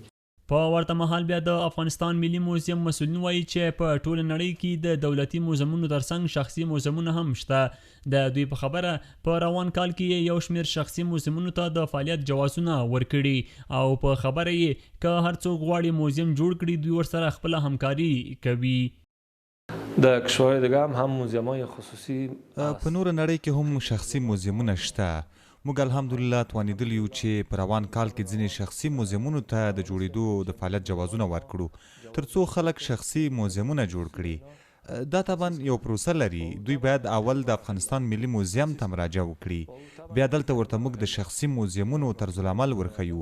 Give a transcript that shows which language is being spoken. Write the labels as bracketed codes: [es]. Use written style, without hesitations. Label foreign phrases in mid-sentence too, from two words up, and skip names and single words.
[ps] په ورته مهال بیا د افغانستان ملي موزیم مسؤلین وایي چې په ټوله نړۍ کې د دولتي موزیمونو ترڅنګ شخصي موزیمونه هم شته. د دوی په خبره په روان کال کې یو شمېر شخصي موزیمونو ته د فعالیت جوازونه ورکړي او په خبره یې که هر څوک غواړي موزیم جوړ کړي دوی ورسره خپله همکاري کوي. [fa] د کشورهای دیگه هم موزیم‌های خصوصی [ps] په نور نړۍ کې هم شخصي موزیمونه شته. موږ الحمدلله توانیدلی یو چې په روان کال کې ځینې شخصي موزیمونو ته د جوړېدو د فعالیت جوازونه ورکړو ترڅو خلک شخصي موزیمونه جوړ کړي. دا طبعا یو پروسه لري. دوی باید اول د افغانستان ملي موزیم ته مراجعه وکړي، بیا دلته ورته موږ د شخصي موزیمونو طرز العمل ورښیو.